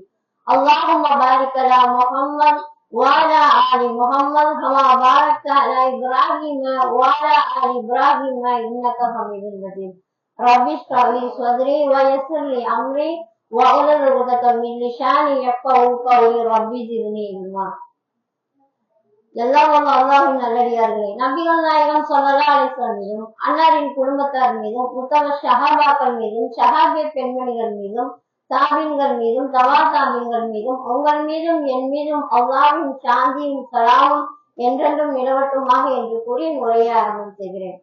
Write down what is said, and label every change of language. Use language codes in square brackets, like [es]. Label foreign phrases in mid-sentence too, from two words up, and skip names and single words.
[ar] اللهم بارك على محمد وعلى آل محمد كما باركت على إبراهيم وعلى آل إبراهيم إنك حميد مجيد. رب اشرح لي صدري ويسر لي أمري واحلل عقدة من لساني يفقهوا قولي رب زدني علما. [ta] எல்லாம் அல்லாஹ்வின் நல்லடியார்களே, நபிகள் நாயகம் [ar] صلى الله عليه وسلم [ta] மீதும் அன்னாரின் குடும்பத்தார் மீதும் உத்தம ஸஹாபாக்கள் மீதும் ஸஹாபிய பெண்மணிகள் மீதும் தாபீன்கள் மீதும் தபா தாபீன்கள் மீதும் உங்கள் மீதும் என் மீதும் அல்லாஹ்வின் சாந்தியும் சலாமும் என்றென்றும் நிலவட்டுமாக என்று கூறி உரையை ஆரம்பம் செய்கிறேன்.